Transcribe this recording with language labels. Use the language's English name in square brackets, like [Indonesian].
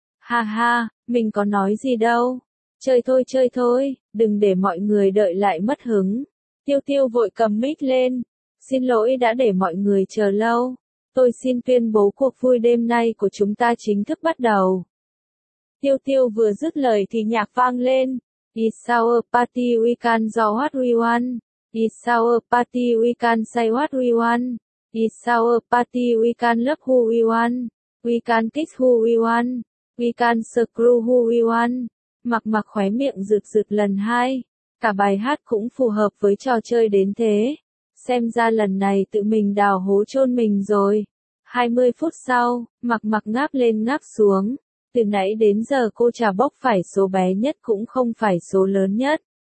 [Vietnamese] Ha ha, mình có nói gì đâu. Chơi thôi, đừng để mọi người đợi lại mất hứng. Tiêu Tiêu vội cầm mic lên. Xin lỗi đã để mọi người chờ lâu. Tôi xin tuyên bố cuộc vui đêm nay của chúng ta chính thức bắt đầu. Tiêu Tiêu vừa dứt lời thì nhạc vang lên. [English] It's our party, we can do what we want. It's our party, we can say what we want. It's our party, we can love who we want. We can kiss who we want. We can screw who we want. [Vietnamese] Mặc Mặc khóe miệng rực rực lần hai. Cả bài hát cũng phù hợp với trò chơi đến thế. Xem ra lần này tự mình đào hố chôn mình rồi. 20 phút sau, Mặc Mặc ngáp lên ngáp xuống. Từ nãy đến giờ cô trà bốc phải số bé nhất cũng không phải số lớn nhất.